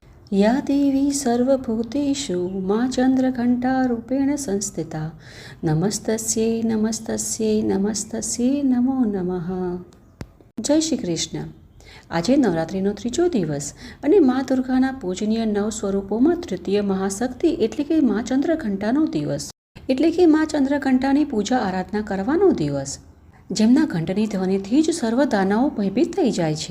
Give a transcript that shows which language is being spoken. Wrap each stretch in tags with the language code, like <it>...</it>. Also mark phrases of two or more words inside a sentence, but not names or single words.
<sa>या देवी सर्वभूतेषु मां चन्द्रघण्टारूपेण संस्थिता नमस्तस्यै नमस्तस्यै नमस्तस्यै नमो नमः।</sa> <gu>જય શ્રી કૃષ્ણ। આજે નવરાત્રિનો ત્રીજો દિવસ અને મા દુર્ગાના પૂજનીય નવ સ્વરૂપોમાં તૃતીય મહાશક્તિ એટલે કે મા ચંદ્રઘંટાનો દિવસ, એટલે કે મા ચંદ્રઘંટાની પૂજા આરાધના કરવાનો દિવસ, જેમના ઘંટની ધ્વનિથી જ સર્વ દાનવો ભયભીત થઈ જાય છે।</gu>